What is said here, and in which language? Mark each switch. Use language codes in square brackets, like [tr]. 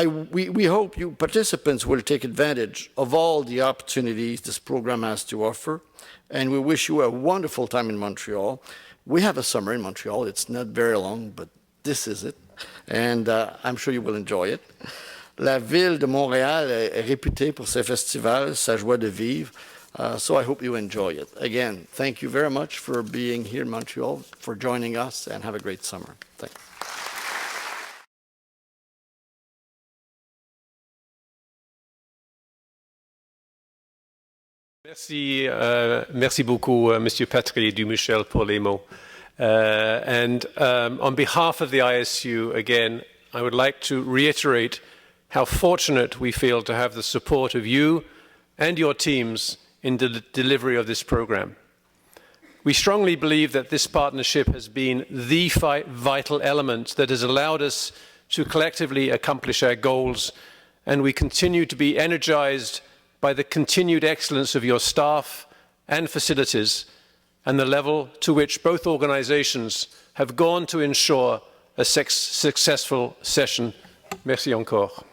[en] We hope you participants will take advantage of all the opportunities this program has to offer, and we wish you a wonderful time in Montreal. We have a summer in Montreal. It's not very long, but this is it, and I'm sure you will enjoy it. [fr] La ville de Montréal est réputée pour ses festivals, sa joie de vivre, [en] so I hope you enjoy it. Again, thank you very much for being here in Montreal, for joining us, and have a great summer. Thanks. [fr] Merci beaucoup, Monsieur Pierre Dumouchel, pour les mots. [en] On behalf of the ISU, again, I would like to reiterate how fortunate we feel to have the support of you and your teams in the delivery of this program. We strongly believe that this partnership has been the vital element that has allowed us to collectively accomplish our goals, and we continue to be energized by the continued excellence of your staff and facilities and the level to which both organizations have gone to ensure a successful session. [fr] Merci encore.